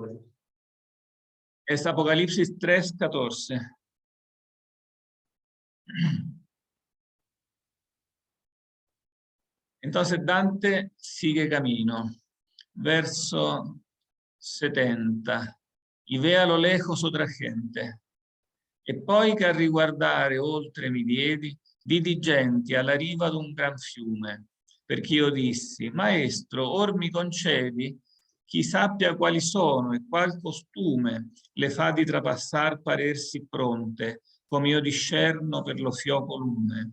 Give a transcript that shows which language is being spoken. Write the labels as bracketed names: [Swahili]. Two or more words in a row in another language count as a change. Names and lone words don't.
[Spanish] Es Apocalipsis 3:14. Entonces Dante sigue camino. Verso 70. Y ve a lo lejos otra gente. [Italian] E poi che a riguardare oltre mi vidi genti alla riva d'un gran fiume, perché io dissi, maestro, or mi concedi, chi sappia quali sono e qual costume le fa di trapassar parersi pronte, com'io discerno per lo fioco lume.